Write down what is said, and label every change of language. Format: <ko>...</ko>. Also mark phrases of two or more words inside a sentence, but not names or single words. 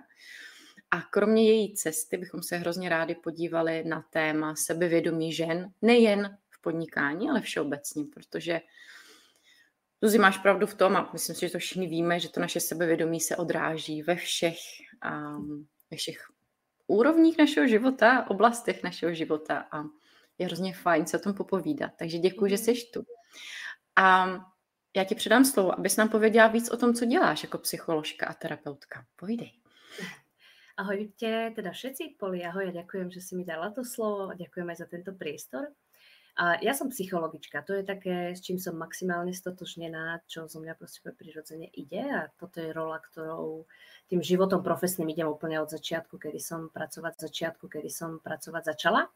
<cs>A kromě její cesty bychom se hrozně rádi podívali na téma sebevědomí žen, nejen v podnikání, ale všeobecně, protože Zuzi, máš pravdu v tom, a myslím si, že to všichni víme, že to naše sebevědomí se odráží ve všech úrovních našeho života, oblastech našeho života a je hrozně fajn se o tom popovídat. Takže děkuji, že jsi tu. A já ti předám slovo, abys nám pověděla víc o tom, co děláš jako psycholožka a terapeutka. Povídej.</cs> <sk>Ahojte teda všetci, Poli, ahoj, a ďakujem, že si mi dala to slovo a ďakujem aj za tento priestor. Ja som psychologička, to je také, s čím som maximálne stotožnená, čo zo mňa proste prirodzene ide a toto je rola, ktorou tým životom profesným idem úplne od začiatku, kedy som pracovať začala.</sk>